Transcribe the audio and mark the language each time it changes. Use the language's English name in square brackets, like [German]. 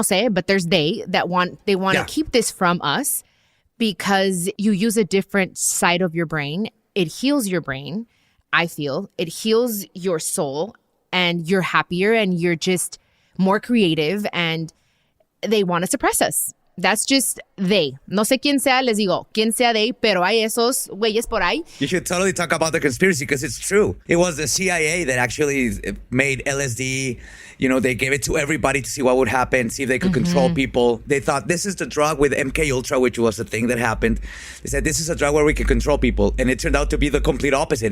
[Spanish] No sé, [English] but there's that want to keep this from us because you use a different side of your brain. It heals your brain. I feel it heals your soul and you're happier and you're just more creative and they want to suppress us. That's just they. [Spanish] No sé quién sea, les digo, quién sea they, pero hay esos güeyes por ahí. [English] You should totally talk about the conspiracy because it's true. It was the CIA that actually made LSD. You know, they gave it to everybody to see what would happen, see if they could control people. They thought this is the drug with MK Ultra, which was the thing that happened. They said this is a drug where we can control people. And it turned out to be the complete opposite.